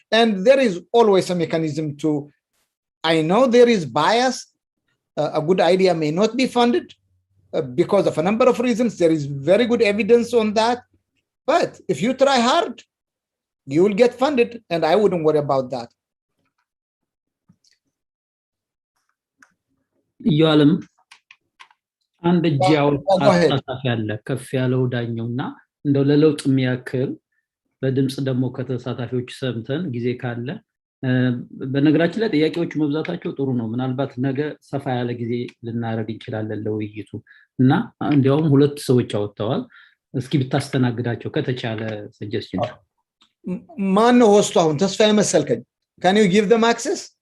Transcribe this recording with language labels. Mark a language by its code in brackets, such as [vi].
[en] And there is always a mechanism to, I know there is bias. A good idea may not be funded because of a number of reasons. There is very good evidence on that. But if you try hard, you will get funded, and I wouldn't worry about that. [am] Yolam, and the jaw ከፍ ያለው ዳኛውና እንደው ለለውጥ የሚያክል በድምጽ ደግሞ ከተሳታፊዎች ሰምተን ጊዜ ካለ በነገራችን ላይ ጥያቄዎቹ መብዛታቸው ጥሩ ነው። ምናልባት ነገ ሰፋ ያለ ጊዜ ልናረግ እንችላለን ለውይይቱ እና እንዲያውም ሁለት ሰዎች አወጣዋል። እስኪ ብታስተናግዳቸው ከተቻለ ሰጀስሽን። ማን ነው ሆስቱ? አሁን ተስፋዬ መሰልከኝ። [en] Can you give them access?